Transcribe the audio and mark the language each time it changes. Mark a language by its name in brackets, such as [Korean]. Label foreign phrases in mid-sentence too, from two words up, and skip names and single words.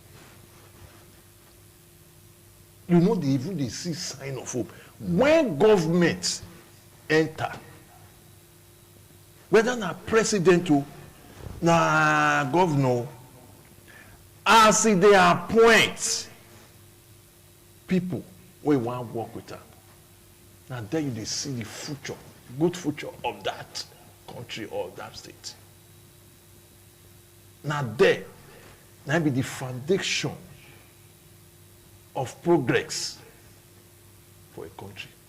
[Nigerian Pidgin] You know, they see sign of hope. When government enter, whether na president or na governor, as they appoint people wey wan work with them, now there you see the future, good future of that country or that state. Now there, now be the foundation of progress for a country.